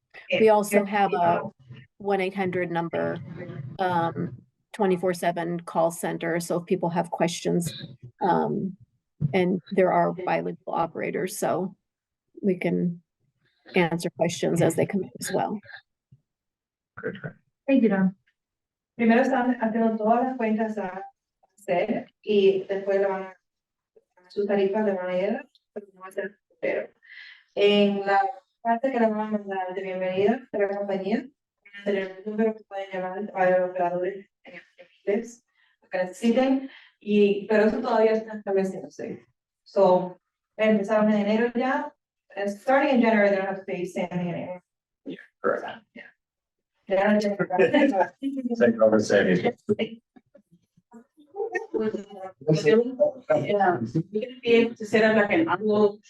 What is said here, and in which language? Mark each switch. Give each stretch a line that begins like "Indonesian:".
English: We also have a 1-800 number, 24/7 call center. So if people have questions, and there are bilingual operators, so we can answer questions as they come in as well. Thank you, Don.
Spanish: Primero están haciendo todas las cuentas a hacer y después le van a sus tarifas, le van a ir, pero no va a ser pero en la parte que le van a mandar de bienvenida de la compañía, van a tener un número que pueden llamar a los operadores en inglés, lo que necesiten, pero eso todavía está estableciéndose.
English: So,
Spanish: empezaron en enero ya,
English: and starting in January, they don't have to pay Sandy anymore. Yeah, correct. Yeah. Yeah. Take over, Sandy. Yeah, you're gonna be able to set up like an envelope,